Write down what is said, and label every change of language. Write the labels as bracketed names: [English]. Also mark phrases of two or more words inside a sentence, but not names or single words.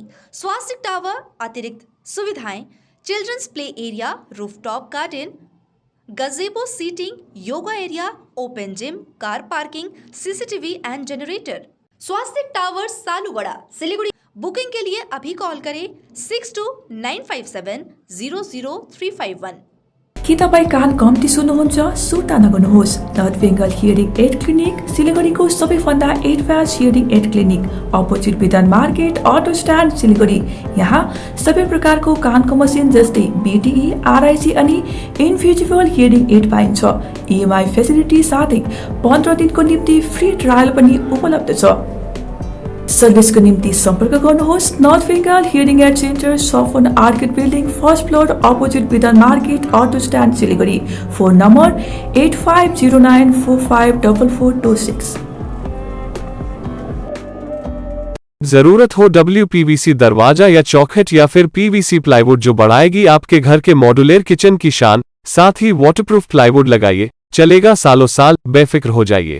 [English] स्वास्तिक टावर [Hindi] अतिरिक्त सुविधाएं, [English] children's play area, rooftop garden, gazebo seating, yoga area, open gym, car parking, CCTV and generator. [Hindi] स्वास्तिक टावर सालूगढ़ा सिलीगुड़ी। बुकिंग के लिए अभी कॉल करें 6295700351। [Nepali] के तपाईँ कान कम्ती सुन्नुहुन्छ? सुर्ता नगर्नुहोस्। नर्थ बेङ्गल हियरिङ एड क्लिनिक सिलिगुडीको सबैभन्दा [English] advance hearing aid clinic, [Nepali] अपोजिट विधान मार्केट, [English] auto stand, [Nepali] सिलिगुडी। यहाँ सबै प्रकारको कानको मसिन जस्तै BTE, RIC अनि [English] invisible hearing aid [Nepali] पाइन्छ। [English] EMI facility [Nepali] साथै 15 दिनको निम्ति [English] free trial [Nepali] पनि उपलब्ध छ। सर्भिसको निम्ति सम्पर्क गर्नुहोस् नर्थ बेङ्गल हियरिङ एड सेन्टर, सफन आर्किड बिल्डिङ, 1st फ्लोर, अपोजिट विधान मार्केट, [English] auto stand, [Nepali] सिलिगुडी। फोन नम्बर 8509454426। [Hindi] जरूरत हो WPVC दरवाजा या चौखट या फिर [English] PVC plywood [Hindi] जो बढ़ाएगी आपके घर के [English] modular kitchen [Hindi] की शान, साथ ही [English] waterproof plywood [Hindi] लगाइए, चलेगा सालों साल, बेफिक्र हो जाइए।